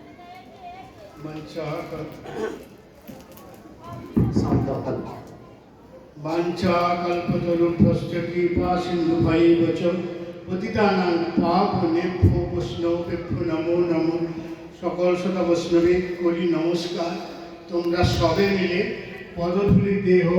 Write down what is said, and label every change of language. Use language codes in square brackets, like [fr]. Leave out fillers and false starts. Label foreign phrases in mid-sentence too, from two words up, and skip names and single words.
[sa] বাঞ্ছাকল্পতরুভ্যশ্চ কৃপা সিন্ধুভৈব চ পতিতানাং পাবনেভ্যো বৈষ্ণবেভ্যো নমো নমো। [bn] সকল শ্রোতা বৈষ্ণবে করি নমস্কার। তোমরা সবে মিলে পদধূলি দেহ